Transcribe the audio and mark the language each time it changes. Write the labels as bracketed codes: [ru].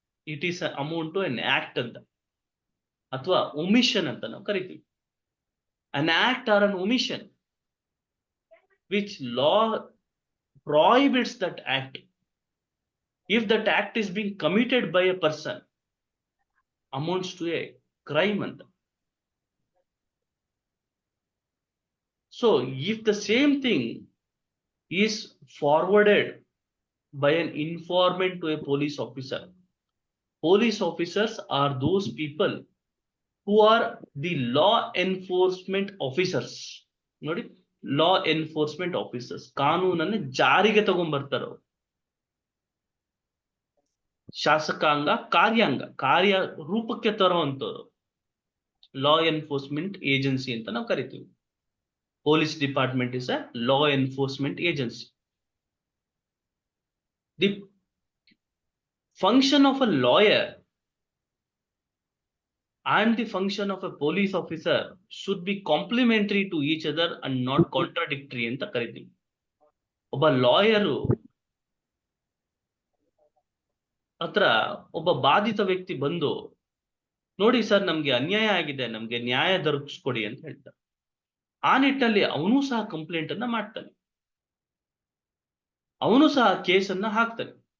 [en] it is amount to an act [kn] ಅಂತ, ಅಥವಾ omission ಅಂತ ನಾವು ಕರಿತೀವಿ. [en] an act or an omission which law prohibits that act, if that act is being committed by a person, amounts to a crime ಅಂತ. So if the same thing is forwarded by an informant to a police officer, police officers are those people who are the law enforcement officers. [kn] ನೋಡಿ, law enforcement officers ಕಾನೂನನ್ನು ಜಾರಿಗೆ ತಗೊಂಡ್ಬರ್ತಾರೋ, ಶಾಸಕಾಂಗ ಕಾರ್ಯ ರೂಪಕ್ಕೆ ತರುವಂತದ್ದು law enforcement agency ಅಂತ ನಾವು ಕರಿತೀವಿ. [en] Police department is a law enforcement agency. The function of a lawyer and the function of a police officer should be complementary to each other and not contradictory [kn] ಅಂತ ಕರಿತೀವಿ. ಒಬ್ಬ lawyer ಹತ್ರ ಒಬ್ಬ ಬಾಧಿತ ವ್ಯಕ್ತಿ ಬಂದು, ನೋಡಿ ಸರ್ ನಮ್ಗೆ ಅನ್ಯಾಯ ಆಗಿದೆ, ನಮ್ಗೆ ನ್ಯಾಯ ದೊರಕಿಸ್ಕೊಡಿ ಅಂತ ಹೇಳ್ತಾರೆ. ಆ ನಿಟ್ಟಿನಲ್ಲಿ ಅವನು ಸಹ ಕಂಪ್ಲೇಂಟ್ ಅನ್ನ ಮಾಡ್ತಾನೆ, ಅವನು ಸಹ ಕೇಸನ್ನ ಹಾಕ್ತಾನೆ.